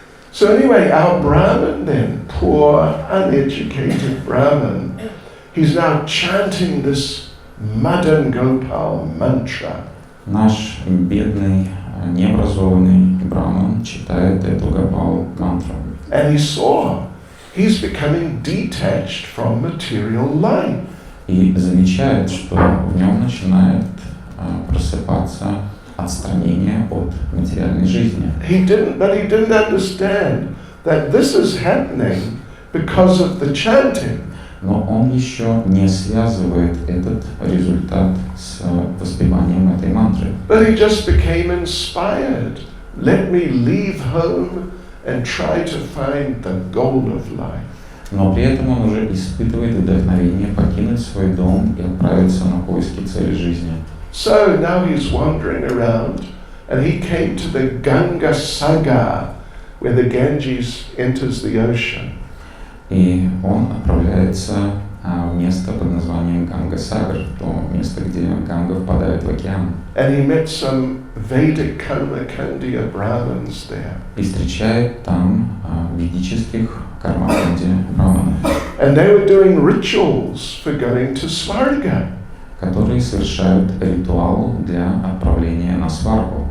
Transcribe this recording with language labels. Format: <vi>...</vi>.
<en>So anyway, our Brahmin then, poor, uneducated Brahmin, he's now chanting this Madan Gopal mantra.</en> <ru>Наш бедный, необразованный браман читает эту Гопал мантру.</ru> <en>And he saw he's becoming detached from material life.</en> <ru>И замечает, что в нем начинает просыпаться отстранение от материальной жизни.</ru> <en>But he didn't understand that this is happening because of the chanting.</en> <ru>Но он еще не связывает этот результат с воспеванием этой мантры.</ru> <en>But he just became inspired. Let me leave home and try to find the goal of life.</en> <ru>Но при этом он уже испытывает вдохновение покинуть свой дом и отправиться на поиски цели жизни.</ru> <en>So now he's wandering around, and he came to the Ganga Sagar, where the Ganges enters the ocean.</en> <ru>И он отправляется в место под названием Ганга-Сагар, то место, где Ганга впадает в океан.</ru> <en>And he met some Vedic Karmakandya Brahmins there.</en> <ru>И встречает там ведических кармаканди браманов,</ru> <en>And they were doing rituals for going to Svarga.</en> <ru>которые совершают ритуал для отправления на сваргу.</ru>